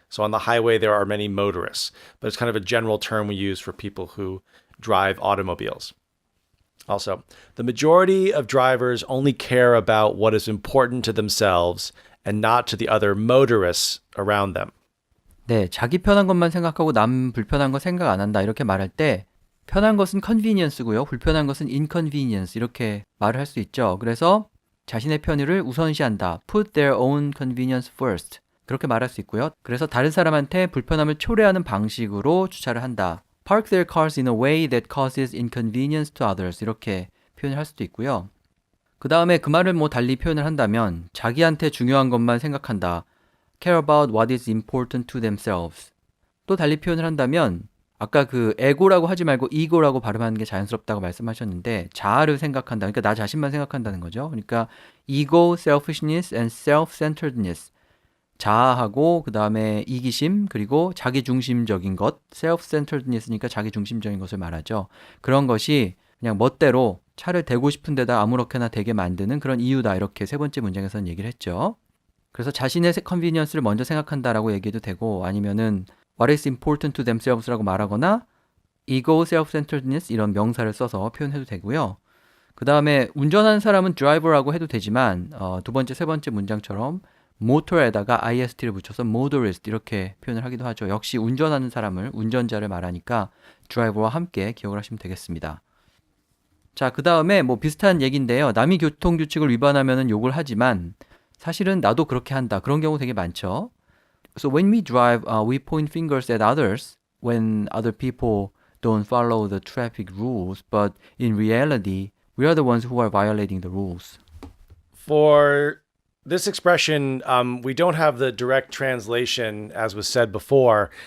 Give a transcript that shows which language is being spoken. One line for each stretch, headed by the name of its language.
English: So on the highway, there are many motorists, but it's kind of a general term we use for people who drive automobiles. Also, the majority of drivers only care about what is important to themselves and not to the other motorists around them.
Korean: 네, 자기 편한 것만 생각하고 남 불편한 거 생각 안 한다 이렇게 말할 때 편한 것은 convenience고요. 불편한 것은 inconvenience 이렇게 말을 할 수 있죠. 그래서 자신의 편의를 우선시한다.
English: Put their own convenience first.
Korean: 그렇게 말할 수 있고요. 그래서 다른 사람한테 불편함을 초래하는 방식으로 주차를 한다.
English: Park their cars in a way that causes inconvenience to others.
Korean: 이렇게 표현을 할 수도 있고요. 그 다음에 그 말을 달리 표현을 한다면 자기한테 중요한 것만 생각한다.
English: Care about what is important to themselves.
Korean: 또 달리 표현을 한다면 아까 그 에고라고 하지 말고 이고라고 발음하는 게 자연스럽다고 말씀하셨는데 자아를 생각한다. 그러니까 나 자신만 생각한다는 거죠. 그러니까
English: ego, selfishness and self-centeredness.
Korean: 자아하고 그 다음에 이기심 그리고 자기중심적인 것 self-centeredness니까 자기중심적인 것을 말하죠. 그런 것이 그냥 멋대로 차를 대고 싶은 데다 아무렇게나 대게 만드는 그런 이유다. 이렇게 세 번째 문장에서는 얘기를 했죠. 그래서 자신의 컨비니언스를 먼저 생각한다라고 얘기해도 되고 아니면은
English: what is important to themselves
Korean: 라고 말하거나 ego, self-centeredness 이런 명사를 써서 표현해도 되고요. 그 다음에 운전하는 사람은 driver라고 해도 되지만 두 번째, 세 번째 문장처럼 motor에다가 ist를 붙여서 motorist 이렇게 표현을 하기도 하죠. 역시 운전하는 사람을, 운전자를 말하니까 driver와 함께 기억을 하시면 되겠습니다. 자, 그 다음에 뭐 비슷한 얘기인데요. 남이 교통규칙을 위반하면 욕을 하지만 사실은 나도 그렇게 한다. 그런 경우 되게 많죠.
English: So when we drive, we point fingers at others when other people don't follow the traffic rules, but in reality, we are the ones who are violating the rules. For this expression, we don't have the direct translation, as was said before.